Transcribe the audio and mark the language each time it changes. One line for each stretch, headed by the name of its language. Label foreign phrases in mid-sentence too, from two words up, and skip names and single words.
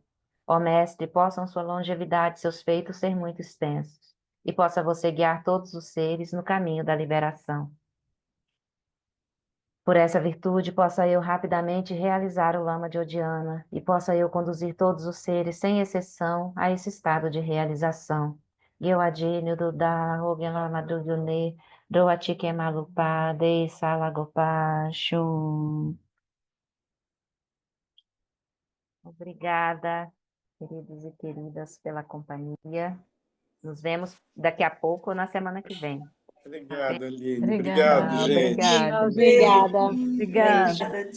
Portuguese: Ó Mestre, possam sua longevidade e seus feitos ser muito extensos, e possa você guiar todos os seres no caminho da liberação. Por essa virtude, possa eu rapidamente realizar o Lama de Odiana e possa eu conduzir todos os seres, sem exceção, a esse estado de realização. Eu adínio do da Madrugune, do Atike Malupa, de Salagopa, Shum. Obrigada, queridos e queridas, pela companhia. Nos vemos daqui a pouco ou na semana que vem. Obrigado, Aline. Obrigada. Obrigado, gente. Obrigada. Beijo. Obrigada.